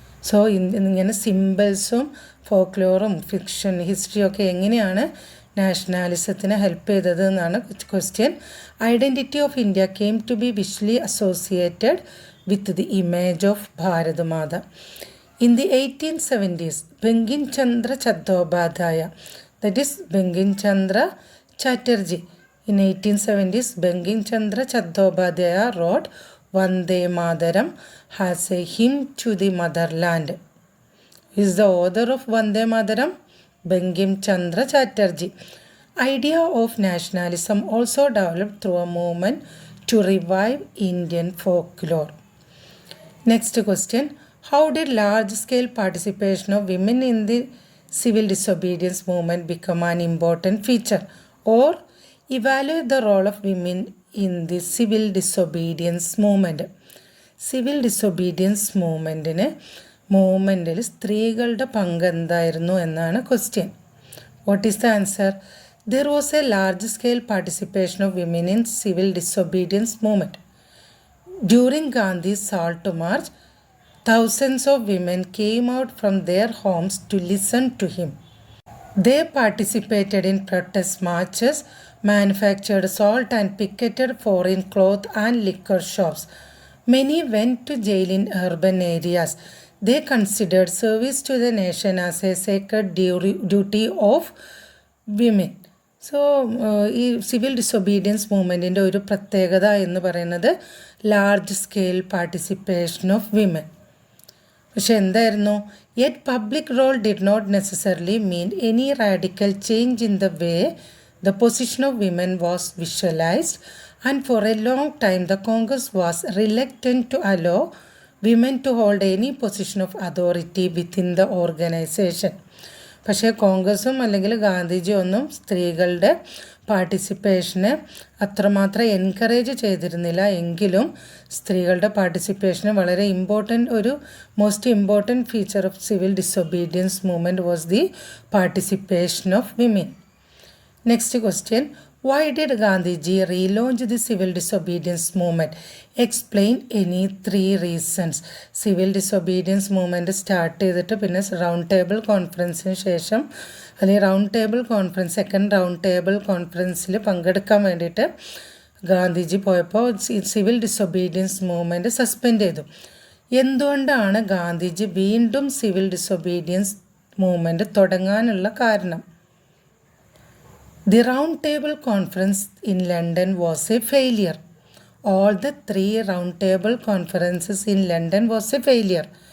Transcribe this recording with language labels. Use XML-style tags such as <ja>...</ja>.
<ml>So ഇങ്ങനെ സിംബൽസും ഫോക്ക്ലോറും fiction ഹിസ്റ്ററിയും ഒക്കെ എങ്ങനെയാണ് നാഷണാലിസത്തിന് ഹെൽപ്പ് ചെയ്തത് എന്നാണ് question.</ml> <en>Identity of India came to be visually associated with the image of Bharat Mata. In the 1870s, Bankim Chandra Chattopadhyaya, that is Bankim Chandra Chatterjee, In 1870s, Bankim Chandra Chattopadhyaya wrote Vande Mataram as a hymn to the motherland. Who is the author of Vande Mataram? Bankim Chandra Chatterjee. Idea of nationalism also developed through a movement to revive Indian folklore. Next question. How did large-scale participation of women in the civil disobedience movement become an important feature? Or evaluate the role of women in the civil disobedience movement.</en> <ml>Civil disobedience മൂവ്മെൻറ്റിൽ സ്ത്രീകളുടെ പങ്ക് എന്തായിരുന്നു എന്നാണ് question.</ml> <en>What is the answer? There was a large scale participation of women in civil disobedience movement. During Gandhi's Salt March, thousands of women came out from their homes to listen to him. They participated in protest marches, manufactured salt and picketed foreign cloth and liquor shops. Many went to jail in urban areas. They considered service to the nation as a sacred duty of women.</en> <ml>So ഈ civil disobedience മൂവ്മെൻറ്റിൻ്റെ ഒരു പ്രത്യേകത എന്ന് പറയുന്നത്</ml> <en>Large scale participation of women.</en> <ml>പക്ഷെ എന്തായിരുന്നു?</ml> <en>Yet public role did not necessarily mean any radical change in the way the position of women was visualised and for a long time the Congress was reluctant to allow women to hold any position of authority within the organisation.</en> <ml>പക്ഷേ കോൺഗ്രസും അല്ലെങ്കിൽ ഗാന്ധിജി ഒന്നും സ്ത്രീകളുടെ പാർട്ടിസിപ്പേഷന് അത്രമാത്രം encourage ചെയ്തിരുന്നില്ല. എങ്കിലും സ്ത്രീകളുടെ പാർട്ടിസിപ്പേഷന് വളരെ</ml> <en>Most important feature of civil disobedience movement was the participation of women. Next question. Why did Gandhiji relaunch the civil disobedience movement? Explain any 3 reasons.</en> <ml>Civil disobedience movement start ചെയ്തിട്ട് പിന്നെ റൗണ്ട് ടേബിൾ കോൺഫറൻസിന് ശേഷം അല്ലെങ്കിൽ second round table കോൺഫറൻസിൽ പങ്കെടുക്കാൻ വേണ്ടിയിട്ട് ഗാന്ധിജി പോയപ്പോൾ civil disobedience movement suspend ചെയ്തു. എന്തുകൊണ്ടാണ് ഗാന്ധിജി വീണ്ടും സിവിൽ ഡിസൊബീഡിയൻസ് മൂവ്മെൻറ്റ് തുടങ്ങാനുള്ള കാരണം?</ml> <en>The Round Table Conference in London was a failure. All the 3 Round Table Conferences in London was a failure.</en>